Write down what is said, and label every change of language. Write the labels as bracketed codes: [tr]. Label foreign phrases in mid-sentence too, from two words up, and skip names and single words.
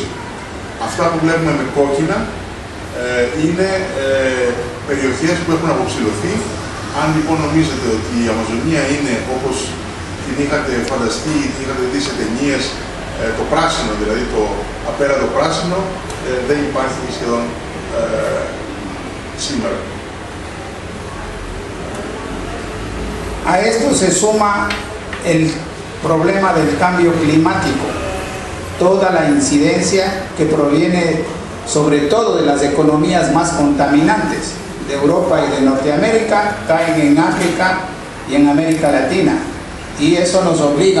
[el] Αυτά που βλέπουμε με κόκκινα είναι περιοχές που έχουν αποψηλωθεί. Αν λοιπόν νομίζετε ότι η Αμαζονία είναι όπως την είχατε φανταστεί, την είχατε δει σε ταινίες, το πράσινο, δηλαδή το απέραντο πράσινο, δεν υπάρχει σχεδόν σήμερα. [es] A esto se suma el problema del cambio climático, toda la incidencia que proviene sobre todo de las economías más contaminantes de Europa y de Norteamérica, caen en África y en América Latina, y eso nos obliga